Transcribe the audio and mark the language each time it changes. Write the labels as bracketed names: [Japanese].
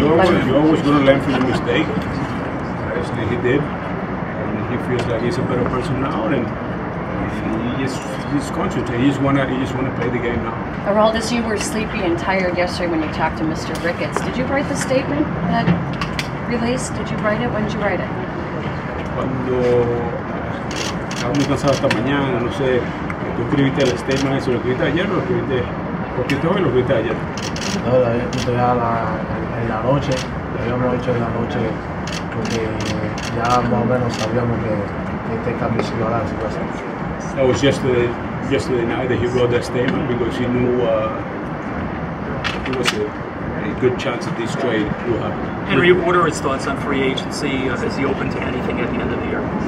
[English] You're always going to learn from your mistake. Actually, he did, and he feels like he's a better person now, and he's concentrated. He just wanna play the game now. Aroldis, you were sleepy and tired yesterday when you talked to Mr. Ricketts. Did you write the statement that released? Did you write it? When did you write it? [Spanish] Cuando estaba muy cansado esta mañana, no sé, tú escribiste el statement, eso lo escribiste ayer o lo escribiste hoy o lo escribiste ayer. No, lo había escrito ya en la noche, lo habíamos hecho en la noche porque ya más o menos sabíamos que este cambio se iba a dar, se iba a hacer. [English] That was yesterday night that he wrote that statement because he knew it was a good chance that this trade will happen. Henry, what are his thoughts on free agency? Is he open to anything at the end of the year?